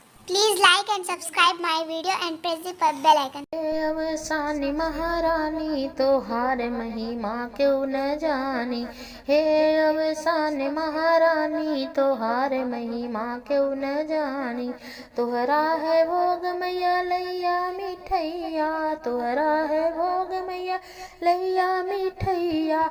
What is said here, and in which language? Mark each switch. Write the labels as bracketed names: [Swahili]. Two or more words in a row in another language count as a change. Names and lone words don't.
[English] Please like and subscribe my video and press the bell icon. [Bhojpuri] अवसानी महारानी तोहार महिमा क्यों न जानी। हे अवसानी महारानी तोहार महिमा क्यों न जानी। तोहरा है भोग मैया लैया मिठैया, तोहरा है भोग मैया लैया मिठैया।